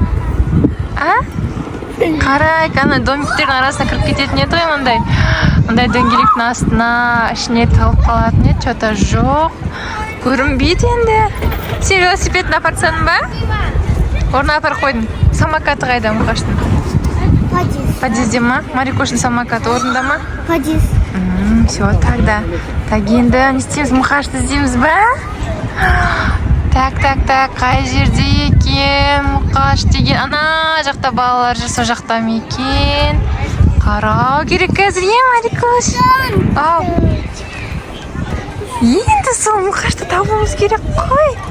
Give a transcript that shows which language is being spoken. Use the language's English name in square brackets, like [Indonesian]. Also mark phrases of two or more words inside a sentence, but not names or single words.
[Kazakh] Қарай, ана домиктердің арасына кіріп кететін еді ғой, мұндай дөңгелектің астына ішіне тығылып қалатын еді, что-то жоқ. Көрінбейді енді. Сен велосипедін апарсаның ба? Орнына апар қойдың. Самокаты қайда Мұқаштың? Подъезде ма? Марикоштың самокаты орында ма? Подъезд. [Russian] Все, тогда. Так, [Kazakh] енді не істейміз? Мұқашты іздейміз ба? Так, қай жерде екен Мұқаш деген? Ана жақта балалар жүр, сол жақта ма екен? Қарау керек қазір, Марикош? Енді сол Мұқашты табуымыз керек қой.